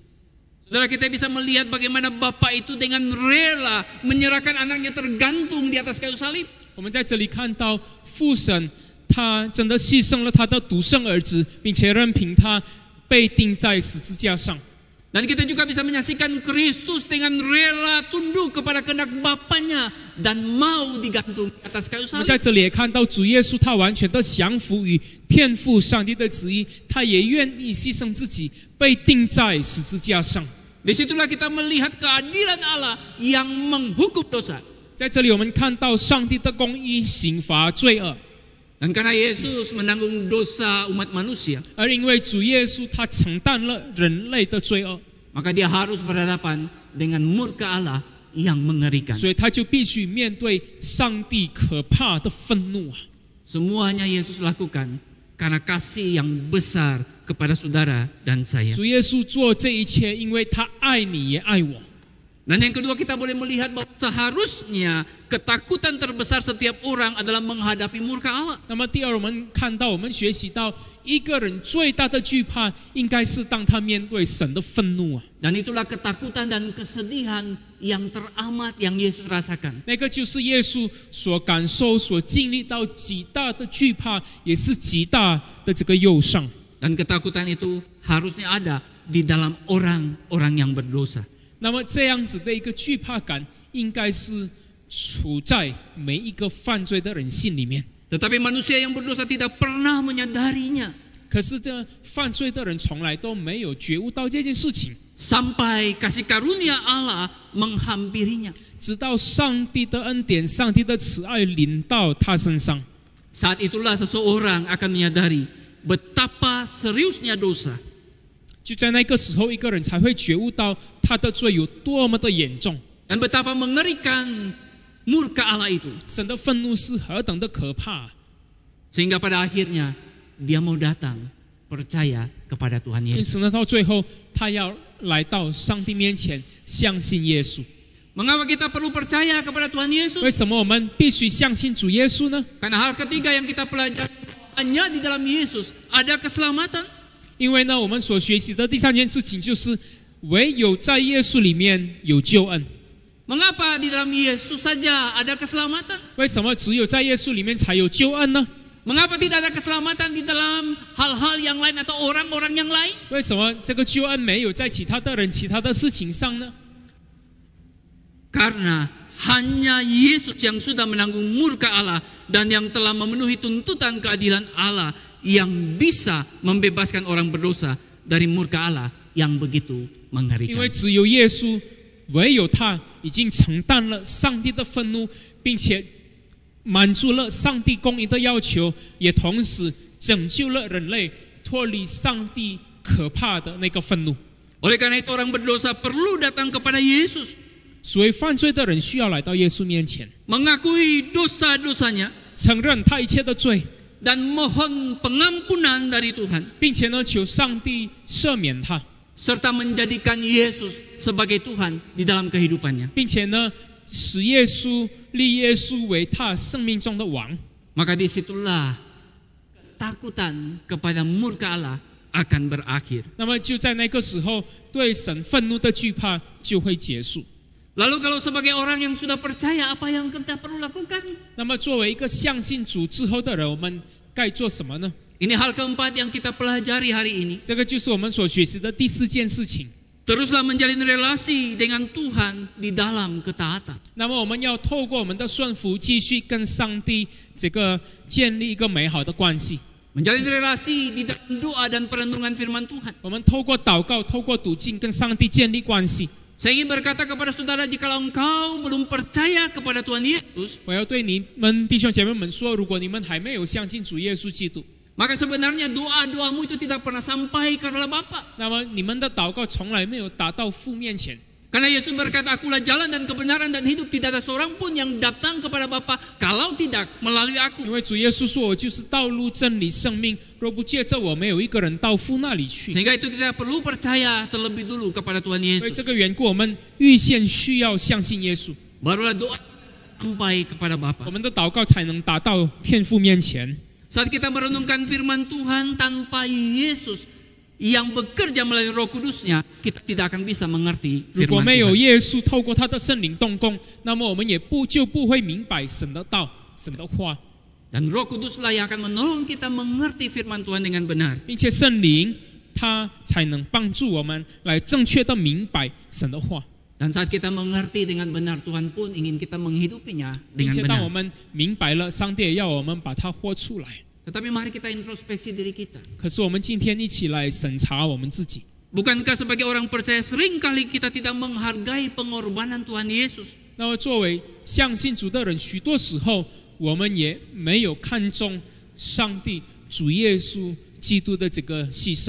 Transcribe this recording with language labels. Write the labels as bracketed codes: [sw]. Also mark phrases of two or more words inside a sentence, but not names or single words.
[id] Saudara, kita bisa melihat bagaimana Bapa itu dengan rela menyerahkan anaknya tergantung di atas kayu salib. [zh] 我们在这里看到父神，他真的牺牲了他的独生儿子，并且任凭他被钉在十字架上。 [id] Dan kita juga bisa menyaksikan Kristus dengan rela tunduk kepada kehendak Bapaknya dan mau digantung di atas kayu [zh] 我们 [id] salib. [zh] 在这里也看到主耶稣，他完全的降服于天父上帝的旨意，他也愿意牺牲自己，被钉在十字架上。 [id] Disitulah kita melihat keadilan Allah yang menghukum dosa. [zh] 在这里，我们看到上帝的公义刑罚罪恶， [id] Dan karena Yesus menanggung dosa umat manusia, [zh] 而因为主耶稣他承担了人类的罪恶， [id] maka dia harus berhadapan dengan murka Allah yang mengerikan. [zh] 所以他就必须面对上帝可怕的愤怒啊！ [id] Semuanya Yesus lakukan karena kasih yang besar kepada saudara dan saya. [zh] 主耶稣做这一切，因为他爱你也爱我。 [id] Dan yang kedua kita boleh melihat bahwa seharusnya ketakutan terbesar setiap orang adalah menghadapi murka Allah. [zh] 那么第二，我们看到，我们学习到，一个人最大的惧怕，应该是当他面对神的愤怒啊！ [id] Dan itulah ketakutan dan kesedihan yang teramat yang Yesus rasakan. [zh] 那个就是耶稣所感受、所经历到极大的惧怕，也是极大的这个忧伤。 [id] Dan ketakutan itu harusnya ada di dalam orang-orang yang berdosa. [zh] 那么这样子的一个惧怕感，应该是处在每一个犯罪的人心里面。 [id] Tetapi manusia yang berdosa tidak pernah menyadarinya. [zh] 可是这犯罪的人从来都没有觉悟到这件事情， [id] Sampai kasih karunia Allah menghampirinya. [zh] 直到上帝的恩典、上帝的慈爱临到他身上。 [id] Saat itulah seseorang akan menyadari betapa seriusnya dosa. [zh] 就在那个时候，一个人才会觉悟到他的罪有多么的严重， [id] Dan betapa mengerikan murka Allah itu. [zh] 神的愤怒是何等的可怕。 [id] Sehingga pada akhirnya dia mau datang percaya kepada Tuhan [zh] 因 [id] Yesus. [zh] 此呢，到最后他要来到上帝面前，相信耶稣。 [id] Mengapa kita perlu percaya kepada Tuhan [zh] 为 [id] Yesus? [zh] 什么我们必须相信主耶稣呢？ [id] Karena hal ketiga yang kita pelajari, hanya di dalam Yesus ada keselamatan. [zh] 因为呢，我们所学习的第三件事情就是，唯有在耶稣里面有救恩。 [id] Mengapa di dalam Yesus saja ada keselamatan? [zh] 为什么只有在耶稣里面才有救恩呢？ [id] Mengapa tidak ada keselamatan di dalam hal-hal yang lain atau orang-orang yang lain? [zh] 为什么这个救恩没有在其他的人、其他的事情上呢？ [id] Karena hanya Yesus yang sudah menanggung murka Allah dan yang telah memenuhi tuntutan keadilan Allah yang bisa membebaskan orang berdosa dari murka Allah yang begitu [zh] 因 [id] mengerikan. [zh] 为只有耶稣，唯有他已经承担了上帝的愤怒，并且满足了上帝公义的要求，也同时拯救了人类脱离上帝可怕的那个愤怒。 [id] Oleh karena itu orang berdosa perlu datang kepada Yesus, [zh] 所以犯罪的人需要来到耶稣面前， [id] mengakui dosa-dosanya [zh] 承认他一切的罪， [id] dan mohon pengampunan dari Tuhan, [zh] 并且呢求上帝赦免他， [id] serta menjadikan Yesus sebagai Tuhan di dalam kehidupannya. [zh] 并且呢使耶稣立耶稣为他生命中的王。 [id] Maka disitulah ketakutan kepada murka Allah akan berakhir. [zh] 那么就在那个时候，对神愤怒的惧怕就会结束。 [id] Lalu kalau sebagai orang yang sudah percaya, apa yang kita perlu lakukan? [zh] 那么作为一个相信主之后的人，我们该做什么呢？ [id] Ini hal keempat yang kita pelajari hari ini. [zh] 这个就是我们所学习的第4件事情。 [id] Teruslah menjalin relasi dengan Tuhan di dalam ketaatan. [zh] 那么我们要透过我们的顺服，继续跟上帝这个建立一个美好的关系。 [id] Menjalin relasi di dalam doa dan perenungan firman Tuhan. [zh] 我们透过祷告，透过读经，跟上帝建立关系。 [id] Saya ingin berkata kepada saudara, jikalau engkau belum percaya kepada Tuhan Yesus, [zh] 我要对你们弟兄姐妹们说，如果你们还没有相信主耶稣基督， [id] maka sebenarnya doa-doamu itu tidak pernah sampai kepada Bapa. [zh] 那么你们的祷告从来没有达到父面前。 [id] Karena Yesus berkata, akulah jalan dan kebenaran dan hidup. Tidak ada seorang pun yang datang kepada Bapa kalau tidak melalui [zh] 因 [id] aku. [zh] 为主耶稣说：“我就是道路、真理、生命，若不借着我，没有一个人到父那里去。” [id] Sehingga itu tidak perlu percaya terlebih dulu kepada Tuhan [zh] 因为 [id] Yesus. [zh] 这个缘故，我们预先需要相信耶稣， [id] Barulah doa sampai kepada [zh] 我 [id] Bapa. [zh] 们的祷告才能达到天父面前。 [id] Saat kita merenungkan firman Tuhan tanpa Yesus yang bekerja melalui Roh Kudusnya, kita tidak akan bisa mengerti [zh] 如果 [id] firman [zh] 没有 [id] Tuhan. [zh] 耶稣透过他的圣灵动工，那么我们也就不会明白神的道、神的话， [id] Dan Roh Kuduslah yang akan menolong kita mengerti firman Tuhan dengan benar. [zh] 并且圣灵他才能帮助我们来正确的明白神的话。 [id] Dan saat kita mengerti dengan benar, Tuhan pun ingin kita menghidupinya [zh] 并 [id] dengan [zh] 且当我 [id] benar. [zh] 们明白了，上帝也要我们把它活出来。 [id] Tetapi mari kita introspeksi diri kita. [zh] 可是我们今天一起来审查我们自己。 [id] Bukankah sebagai orang percaya seringkali kita tidak menghargai pengorbanan Tuhan Yesus? [zh] 那么作为相信主的人，许多时候我们也没有看重上帝主耶稣基督的这个牺牲。